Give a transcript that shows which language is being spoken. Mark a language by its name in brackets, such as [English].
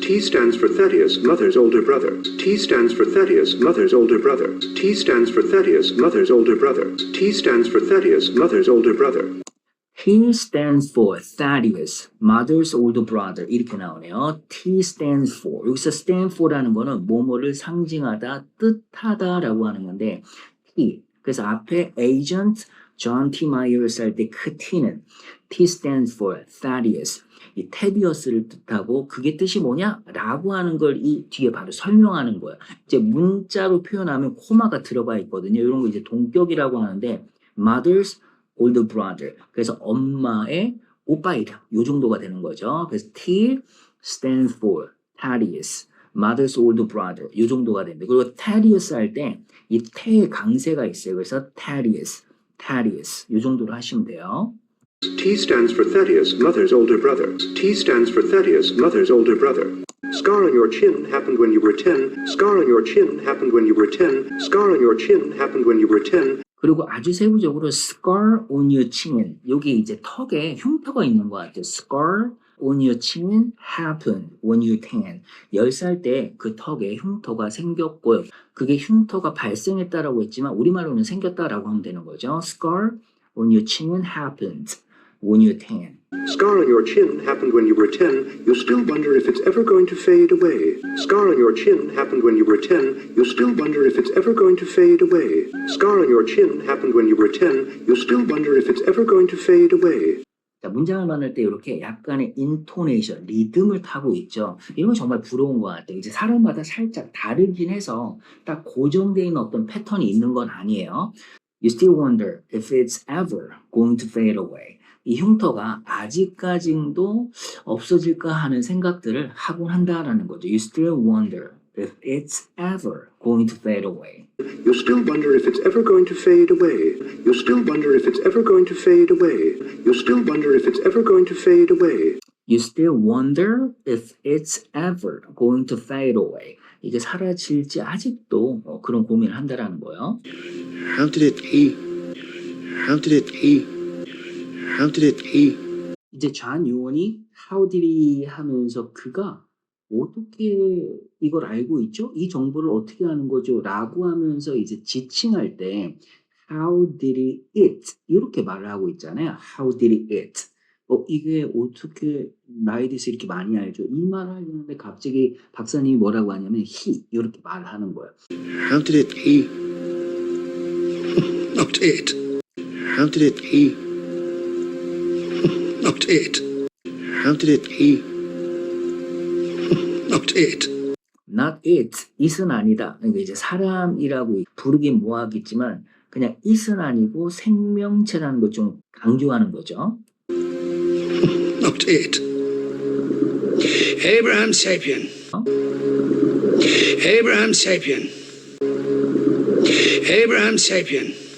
[English] T stands for Thaddeus, mother's older brother. T stands for Thaddeus, mother's older brother. T stands for Thaddeus, mother's older brother. T stands for Thaddeus, mother's older brother. He stands for Thaddeus, mother's older brother. [Korean] 이렇게 나오네요. [English] T stands for. [Korean] 여기서 stand for라는 거는 뭐뭐를 상징하다, 뜻하다라고 하는 건데 T. 그래서 앞에 agent John T. Myers 할 때 그 T는 [English] T stands for Thaddeus. [Korean] 이 테디어스를 뜻하고 그게 뜻이 뭐냐? 라고 하는 걸 이 뒤에 바로 설명하는 거예요. 이제 문자로 표현하면 코마가 들어가 있거든요. 이런 거 이제 동격이라고 하는데 [English] mother's older brother. [Korean] 그래서 엄마의 오빠 이름. 요 정도가 되는 거죠. [English] 그래서 T stands for Thaddeus. mother's older brother. [Korean] 요 정도가 됩니다. 그리고 Thaddeus 할 때 이 태의 강세가 있어요. 그래서 Thaddeus. 요 정도로 하시면 돼요. [English] T stands for Thaddeus, mother's older brother. T stands for Thaddeus, mother's older brother. Scar on your chin happened when you were 10. Scar on your chin happened when you were 10. Scar on your chin happened when you were 10. [Korean] 그리고 아주 세부적으로 [English] scar on your chin. [Korean] 여기 이제 턱에 흉터가 있는 것 같아요. [English] scar on your chin happened when you were 10. [Korean] 10살 때 그 턱에 흉터가 생겼고요. 그게 흉터가 발생했다라고 했지만 우리말로는 생겼다라고 하면 되는 거죠. [English] scar on your chin happened when you were 10. Scar on your chin happened when you were 10. You'll still wonder if it's ever going to fade away. Scar on your chin happened when you were 10. You'll still wonder if it's ever going to fade away. Scar on your chin happened when you were 10. You'll still wonder if it's ever going to fade away. [Korean] 자, 문장을 만들 때 이렇게 약간의 인토네이션, 리듬을 타고 있죠. 이런 건 정말 부러운 것 같아요. 이제 사람마다 살짝 다르긴 해서 딱 고정되어 있는 어떤 패턴이 있는 건 아니에요. [English] You still wonder if it's ever going to fade away. [Korean] 이 흉터가 아직까지도 없어질까 하는 생각들을 하곤 한다라는 거죠. [English] You still wonder if it's ever going to fade away. You'll still wonder if it's ever going to fade away. You'll still wonder if it's ever going to fade away. You'll still wonder if it's ever going to fade away. You still wonder if it's ever going to fade away. [Korean] 이게 사라질지 아직도 그런 고민을 한다라는 거예요. [English] How did it be? How did it be? How did it be? [Korean] 이제 존 요원이 [English] how did he [Korean] 하면서 그가 어떻게 이걸 알고 있죠? 이 정보를 어떻게 아는 거죠? 라고 하면서 이제 지칭할 때 [English] how did it [Korean] 이렇게 말을 하고 있잖아요. [English] how did it [Korean] 이게 어떻게 나에 대해서 이렇게 많이 알죠? 이 말을 하려는데 갑자기 박사님이 뭐라고 하냐면 he 이렇게 말을 하는 거예요. [English] How did it be? Not it. How did it be? Not it. How did it be? Not it. Not it, [Korean] it은 아니다. 그러니까 이제 사람이라고 부르긴 뭐하겠지만 그냥 it은 아니고 생명체라는 걸 좀 강조하는 거죠. [English] Not it. Abraham sapien. Abraham sapien. Abraham sapien.